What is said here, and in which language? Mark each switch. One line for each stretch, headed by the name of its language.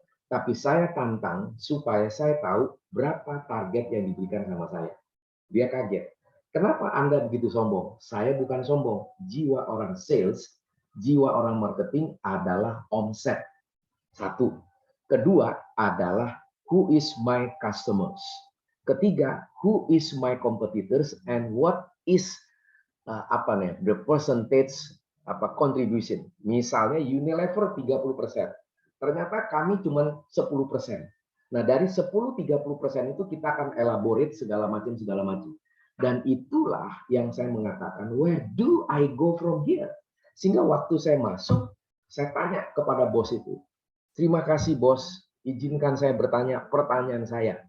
Indonesian: Tapi saya tantang supaya saya tahu berapa target yang diberikan sama saya. Dia kaget. Kenapa Anda begitu sombong? Saya bukan sombong. Jiwa orang sales, jiwa orang marketing adalah omset. Satu. Kedua adalah
English: who is my customers.
Indonesian: Ketiga,
English: who is my competitors and what is the percentage contribution.
Indonesian: Misalnya Unilever 30%. Ternyata kami cuma 10%. Nah, dari 10-30% itu kita akan elaborate segala macam. Dan itulah yang saya mengatakan,
English: where do I go from here?
Indonesian: Sehingga waktu saya masuk, saya tanya kepada bos itu, terima kasih bos, izinkan saya bertanya pertanyaan saya.